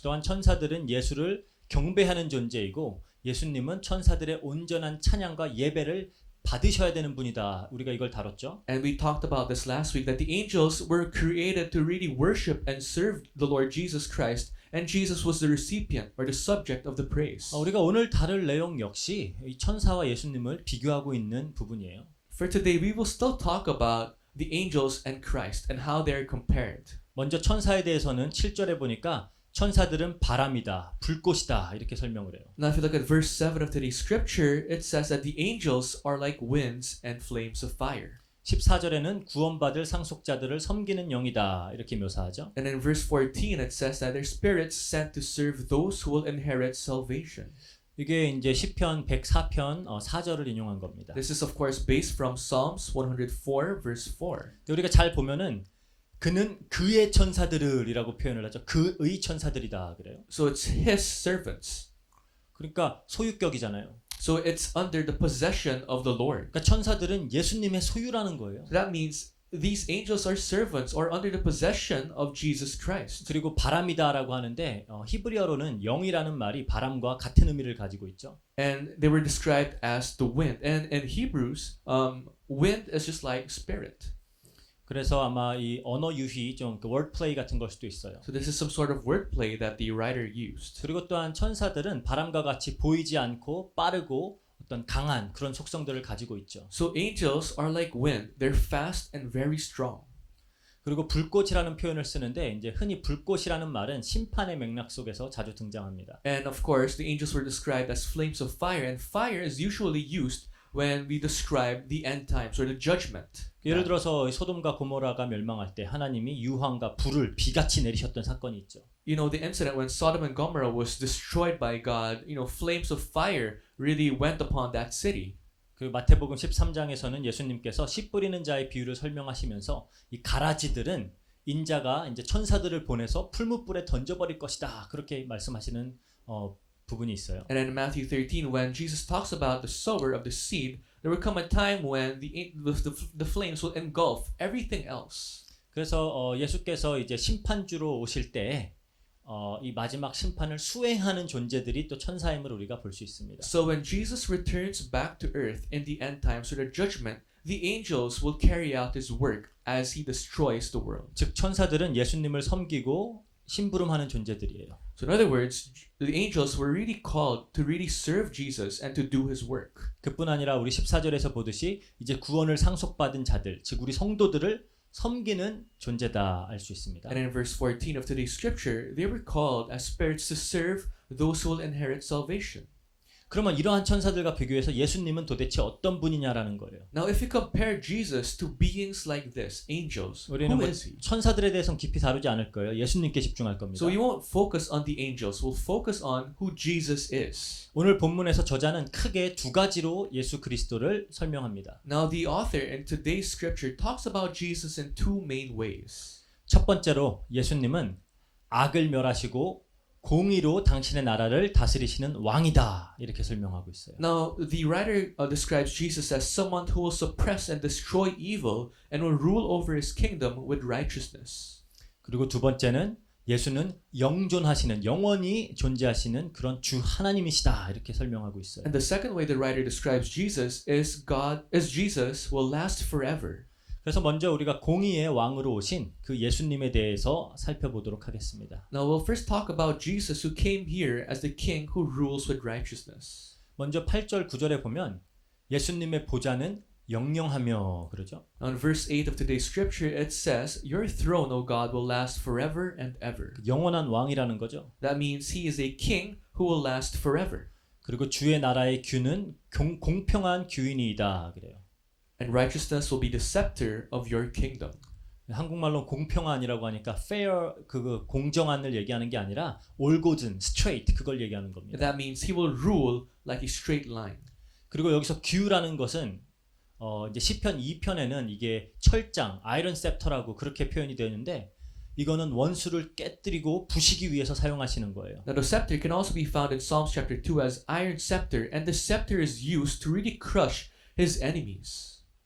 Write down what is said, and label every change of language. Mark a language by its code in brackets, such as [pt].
[ko] 또한 천사들은 예수를 경배하는 존재이고 예수님은 천사들의 온전한 찬양과 예배를 받으셔야 되는 분이다. 우리가 이걸 다뤘죠. [en] And we talked about this last week that the angels were created to really worship and serve the Lord Jesus Christ, and Jesus was the recipient or the subject of the praise. [ko] 우리가 오늘 다룰 내용 역시 이 천사와 예수님을 비교하고 있는 부분이에요. [en] For today, we will still talk about the angels and Christ and how they are compared. [ko] 먼저 천사에 대해서는 7절에 보니까 천사들은 바람이다, 불꽃이다 이렇게 설명을 해요. [en] Now if you look at verse 7 of today's scripture, it says that the angels are like winds and flames of fire. [ko] 14절에는 구원받을 상속자들을 섬기는 영이다 이렇게 묘사하죠. [en] And in verse 14, it says that they're spirits sent to serve those who will inherit salvation. [ko] 이게 이제 시편 104편 4절을 인용한 겁니다. [en] This is of course based from Psalms 104 verse 4. [ko] 우리가 잘 보면은 그는 그의 천사들이라고 표현을 하죠. 그의 천사들이다 그래요. [en] So it's his servants. [ko] 그러니까 소유격이잖아요. [en] So it's under the possession of the Lord. [ko] 그러니까 천사들은 예수님의 소유라는 거예요. [en] So that means these angels are servants or under the possession of Jesus Christ. [ko] 그리고 바람이다라고 하는데 히브리어로는 영이라는 말이 바람과 같은 의미를 가지고 있죠. [en] And they were described as the wind. And in Hebrews, wind is just like spirit. [ko] 그래서 아마 이 언어 유희 좀 그 wordplay 같은 걸 수도 있어요. [en] So this is some sort of wordplay that the writer used. [ko] 그리고 또한 천사들은 바람과 같이 보이지 않고 빠르고 어떤 강한 그런 속성들을 가지고 있죠. [en] So angels are like wind. They're fast and very strong. [ko] 그리고 불꽃이라는 표현을 쓰는데 이제 흔히 불꽃이라는 말은 심판의 맥락 속에서 자주 등장합니다. [en] And of course, the angels were described as flames of fire. And fire is usually used when we describe the end times or the judgment. [ko] 예를 들어서 소돔과 고모라가 멸망할 때 하나님이 유황과 불을 비같이 내리셨던 사건이 있죠. [en] You know, the incident when Sodom and Gomorrah was destroyed by God, you know, flames of fire really went upon that city. [ko] 그 마태복음 13장에서는 예수님께서 씨 뿌리는 자의 비유를 설명하시면서 이 가라지들은 인자가 이제 천사들을 보내서 풀무불에 던져버릴 것이다. 그렇게 말씀하시는 부분이 있어요. [en] And in Matthew 13, when Jesus talks about the sower of the seed, there will come a time when the flames will engulf everything else. [ko] 그래서 예수께서 이제 심판주로 오실 때 이 마지막 심판을 수행하는 존재들이 또 천사임을 우리가 볼 수 있습니다. [en] So when Jesus returns back to earth in the end times for the judgment, the angels will carry out his work as he destroys the world. [ko] 즉 천사들은 예수님을 섬기고 심부름하는 존재들이에요. [en] So in other words, the angels were really called to really serve Jesus and to do his work. [ko] 그뿐 아니라 우리 14절에서 보듯이 이제 구원을 상속받은 자들, 즉 우리 성도들을 섬기는 존재다 알 수 있습니다. [en] And in verse 14 of today's scripture, they were called as spirits to serve those who will inherit salvation. [ko] 그러면 이러한 천사들과 비교해서 예수님은 도대체 어떤 분이냐라는 거예요. [en] Now, if you compare Jesus to beings like this, angels, [ko] 우리는 [en] who [ko] 뭐 [en] is he? [ko] 천사들에 대해서는 깊이 다루지 않을 거예요. 예수님께 집중할 겁니다. [en] So we won't focus on the angels. We'll focus on who Jesus is. [ko] 오늘 본문에서 저자는 크게 두 가지로 예수 그리스도를 설명합니다. [en] Now, the author in today's scripture talks about Jesus in two main ways. [ko] 첫 번째로 예수님은 악을 멸하시고 공의로 당신의 나라를 다스리시는 왕이다 이렇게 설명하고 있어요. [en] Now, the writer describes Jesus as someone who will suppress and destroy evil and will rule over his kingdom with righteousness. [ko] 그리고 두 번째는 예수는 영존하시는 영원히 존재하시는 그런 주 하나님이시다 이렇게 설명하고 있어요. [en] And the second way the writer describes Jesus is Jesus will last forever. [ko] 그래서 먼저 우리가 공의의 왕으로 오신 그 예수님에 대해서 살펴보도록 하겠습니다. [en] Now, we'll first talk about Jesus who came here as the king who rules with righteousness. [ko] 먼저 8절 9절에 보면 예수님의 보좌는 영영하며 그러죠. [en] On verse 8 of today's scripture, it says, Your throne, O God, will last forever and ever. [ko] 영원한 왕이라는 거죠. [en] That means he is a king who will last forever. [ko] 그리고 주의 나라의 규는 공평한 규인이다 그래요. [en] And righteousness will be the scepter of your kingdom. [ko] 한국말로 공평한이라고 하니까 fair 그 공정한을 얘기하는 게 아니라 올곧은 straight 그걸 얘기하는 겁니다. [en] That means he will rule like a straight line. [ko] 그리고 여기서 규라는 것은 이제 시편 2편에는 이게 철장, 아이런 셉터라고 그렇게 표현이 되어 있는데 이거는 원수를 깨뜨리고 부시기 위해서 사용하시는 거예요. [en] Now the scepter can also be found in Psalms chapter 2 as iron scepter, and the scepter is used to really crush his enemies.